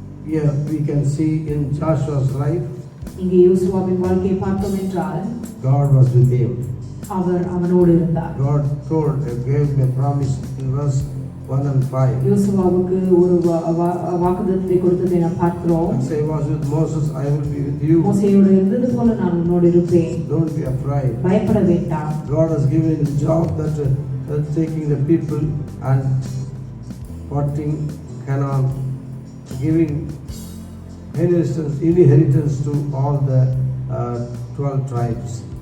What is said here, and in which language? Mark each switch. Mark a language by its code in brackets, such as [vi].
[en] Here we can see in Joshua's life, [ta] இங்கே யோசுவாவின் வாழ்க்கையை பார்த்தோம் என்றால் [en] God was with him. [ta] அவர் அவனோடு இருந்தார். [en] God gave him a promise in verse 1 and 5. [ta] யோசுவாவுக்கு ஒரு வாக்குத்தத்தத்தை கொடுத்ததை நாம் பார்க்கிறோம். [en] And say, was with Moses, I will be with you. [ta] மோசேயோடு இருந்தது போல நான் உன்னோடு இருப்பேன். [en] Don't be afraid. [ta] பயப்பட வேண்டாம். [en] God has given him the job that taking the people and parting Canaan, giving inheritance to all the 12 tribes.